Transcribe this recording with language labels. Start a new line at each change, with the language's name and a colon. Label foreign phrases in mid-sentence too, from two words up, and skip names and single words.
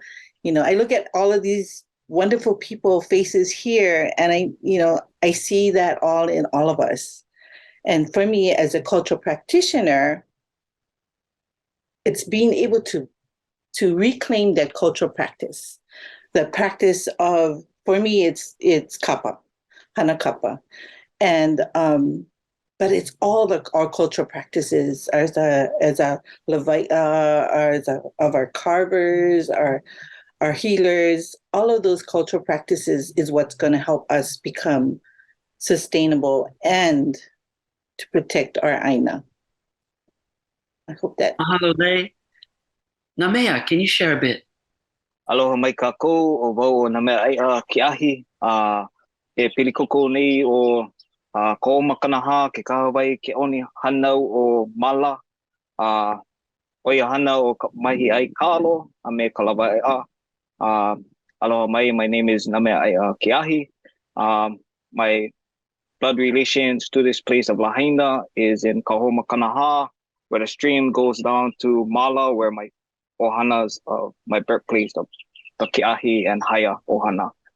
English: I look at all of these wonderful people faces here, and I see that all in all of us. And for me, as a cultural practitioner, it's being able to reclaim that cultural practice, the practice of, for me, it's kapa,
Hawaiian: hana kapa,
English: and but it's all our cultural practices as a levaia, of our carvers, our healers. All of those cultural practices is what's going to help us become sustainable and to protect our ʻāina. I hope that. Mahalo, Lei. Nameaaea, can you share a bit?
Hawaiian: Aloha mai kākou, o wau o Nameaaea Keahi, e pilikoko nei o ko makanaha ke kahawai ke oni hanau o mala, oia hana o mahi ai kalo, a me kalawai'a. Aloha mai,
English: my name is Nameaaea Keahi. My blood relations to this place of Lahaina is in Kahomakanaha, where the stream goes down to Mala, where my ohanas of my birthplace of the Keahi and Haya ohana.